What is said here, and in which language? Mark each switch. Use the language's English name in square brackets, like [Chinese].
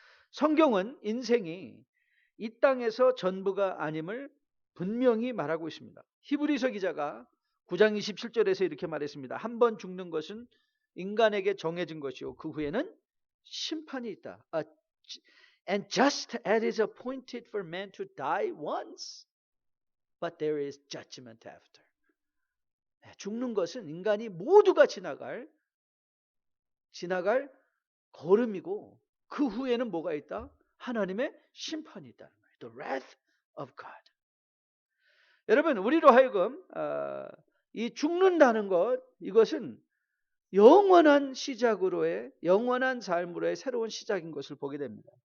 [Korean] 성경은 인생이 이 땅에서 전부가 아님을 분명히 말하고 있습니다. 히브리서 기자가 9장 27절에서 이렇게 말했습니다. 한 번 죽는 것은 인간에게 정해진 것이요 그 후에는 심판이 있다. [English] And just as it is appointed for man to die once, but there is judgment after. [Korean] 죽는 것은 인간이 모두가 지나갈 걸음이고 그 후에는 뭐가 있다? 하나님의 심판이 있다는 거예요. [English] The wrath of God. [Korean] 여러분 우리로 하여금 이 죽는다는 것 이것은 영원한 시작으로의 영원한 삶으로의 새로운 시작인 것을 보게 됩니다.